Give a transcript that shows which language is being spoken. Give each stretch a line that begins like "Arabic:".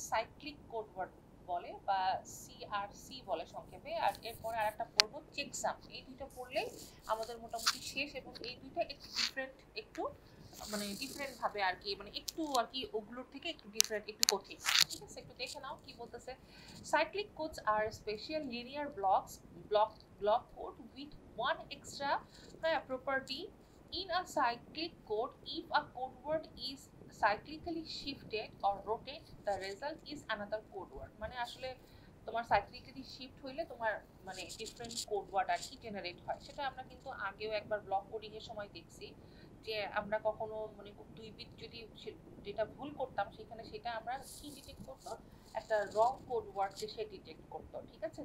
Bangla: Cyclic code word বলে বা CRC বলে সংক্ষেপে। আর এরপরে আরেকটা পড়বো চেকসাম। এই দুইটা পড়লেই আমাদের মোটামুটি শেষ। এবং এই দুইটা একটু ডিফারেন্ট, একটু মানে ডিফারেন্ট ভাবে আর কি, মানে একটু আর কি ওগুলোর থেকে একটু ডিফারেন্ট, একটু কঠিন, ঠিক আছে? একটু দেখে নাও কি বলতেছে।
English: Cyclic codes are special linear block code with one extra property in a cyclic code. If a code word is cyclically shifted or rotate, the result is another code word.
Bangla: মানে আসলে তোমার সাইক্লিক্যালি শিফট হইলে তোমার মানে different code word আর কি generate হয়। সেটা আমরা কিন্তু আগেও একবার ব্লক কোডিং এর সময় দেখছি যে আমরা কখনো মানে 2 বিট যদি যেটা ভুল করতাম সেখানে সেটা আমরা কি ডিটেক্ট করতো, একটা রং কোড ওয়ার্ড যে সে ডিটেক্ট করতো, ঠিক আছে?